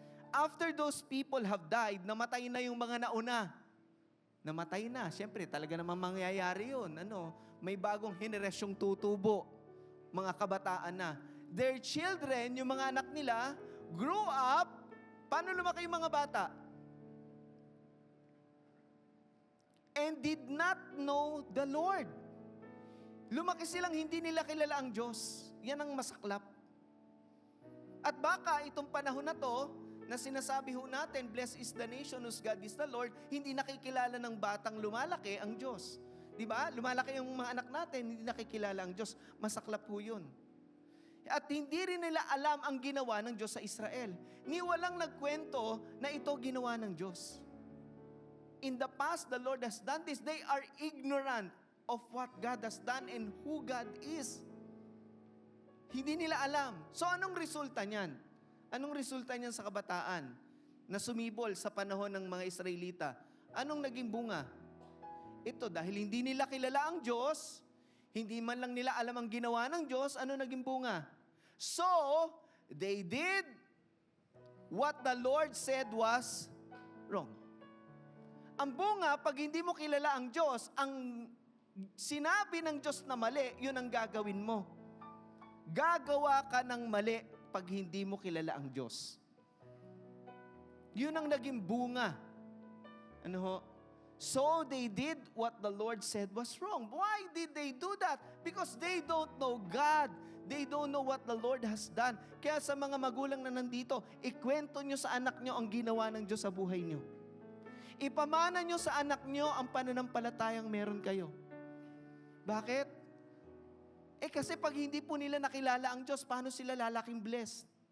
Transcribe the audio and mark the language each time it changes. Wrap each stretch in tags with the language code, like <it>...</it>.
<en>After those people have died,</en> <tl>namatay na yung mga nauna. Namatay na. Siyempre, talaga namang mangyayari yun. May bagong henerasyong tutubo. Mga kabataan na.</tl> <en>Their children,</en> <tl>yung mga anak nila,</tl> <en>grew up.</en> <tl>Paano lumaki yung mga bata?</tl> <en>and did not know the Lord.</en> <tl>Lumaki silang hindi nila kilala ang Diyos. Yan ang masaklap. At baka itong panahon na to, na sinasabi ho natin,</tl> <en>blessed is the nation whose God is the Lord,</en> <tl>hindi nakikilala ng batang lumalaki ang Diyos. Di ba? Lumalaki yung mga anak natin, hindi nakikilala ang Diyos. Masaklap po yun. At hindi rin nila alam ang ginawa ng Diyos sa Israel. Ni walang nagkwento na ito ginawa ng Diyos.</tl> <en>In the past, the Lord has done this. They are ignorant of what God has done and who God is.</en> <tl>Hindi nila alam. So anong resulta niyan? Anong resulta niyan sa kabataan na sumibol sa panahon ng mga Israelita? Anong naging bunga? Ito, dahil hindi nila kilala ang Diyos, hindi man lang nila alam ang ginawa ng Diyos, ano naging bunga?</tl> <en>So, they did what the Lord said was wrong.</en> <tl>Ang bunga, pag hindi mo kilala ang Diyos, ang sinabi ng Diyos na mali, yun ang gagawin mo. Gagawa ka ng mali pag hindi mo kilala ang Diyos. Yun ang naging bunga. Ano ho?</tl> <en>So they did what the Lord said was wrong. Why did they do that? Because they don't know God. They don't know what the Lord has done.</en> <tl>Kaya sa mga magulang na nandito, ikwento nyo sa anak nyo ang ginawa ng Diyos sa buhay nyo. Ipamana nyo sa anak nyo ang pananampalatayang meron kayo. Bakit? Kasi pag hindi po nila nakilala ang Diyos, paano sila lalaking blessed?</tl>